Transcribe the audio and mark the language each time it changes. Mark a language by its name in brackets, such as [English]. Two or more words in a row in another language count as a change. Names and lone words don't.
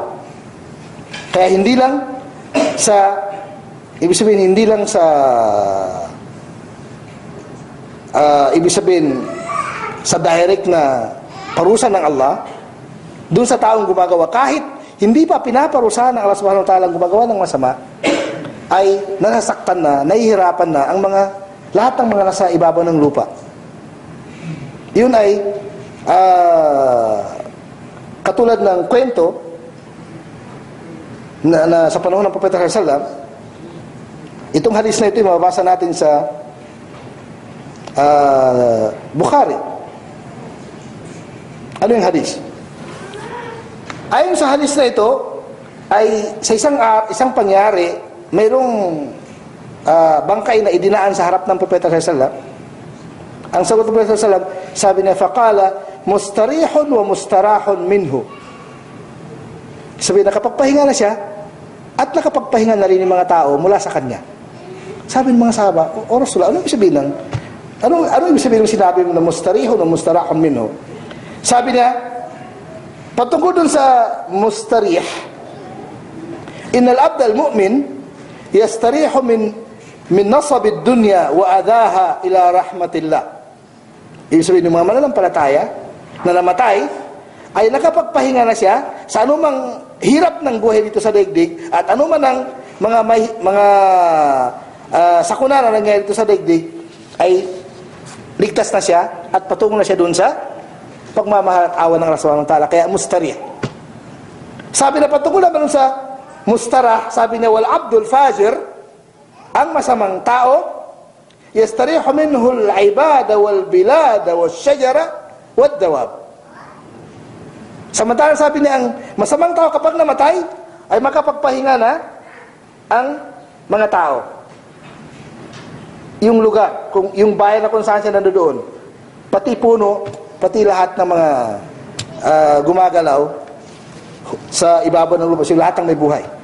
[Filipino] Kaya hindi lang sa direct na parusa ng Allah doon sa taong gumagawa, kahit hindi pa pinaparusahan ng [Arabic] الله سبحانه وتعالى [Filipino] ang gumagawa ng masama, ay nasasaktan na, nahihirapan na lahat ng mga nasa ibabaw ng lupa. Yun ay katulad ng kwento na sa panahon ng Propeta [Arabic] صلى الله عليه وسلم. [Filipino] Itong hadis na ito mababasa natin sa Bukhari. Ano yung hadis? Ayon sa hadis na ito ay sa isang pangyari, mayroong bangkay na idinaan sa harap ng Propeta [Arabic] صلى الله عليه وسلم. [Filipino] Ang sagot ng Propeta [Arabic] صلى الله عليه وسلم, [Filipino] sabi niya, [Arabic] فقال مستريح ومستراح منه. [Filipino] Sabi, nakapagpahinga na siya at nakapagpahinga na rin yung mga tao mula sa kanya. Sabi ng mga sahaba, o Rasulullah, ano ibig sabihin ng sinabi mo na [Arabic] مستريح ومستراح منه? [Filipino] Sabi niya, patungkol dun sa mustarih, [Arabic] إن العبد المؤمن يستريح من نصب الدنيا وأذاها إلى رحمة الله. [Filipino] Ibig sabihin ng mga mananampalataya na namatay ay nakapagpahinga na siya sa anumang hirap ng buhay dito sa daigdig at anuman ang mga sakuna na nangyayari dito sa daigdig, ay ligtas na siya at patungo na siya doon sa pagmamahal at awa ng [Arabic] الله سبحانه وتعالى. [Filipino] Kaya mustarih. Sabi na patungkol naman sa mustarah, sabi niya, [Arabic] والعبد الفاجر, [Filipino] ang masamang tao, [Arabic] يستريح منه العباد والبلاد والشجر والدواب. [Filipino] Samantalang sabi niya, ang masamang tao kapag namatay ay makapagpahinga na ang mga tao. Yung lugar, yung bayan na kung saan siya nandoon, pati puno, pati lahat ng mga gumagalaw sa ibabaw ng lupa, lahat ng may buhay.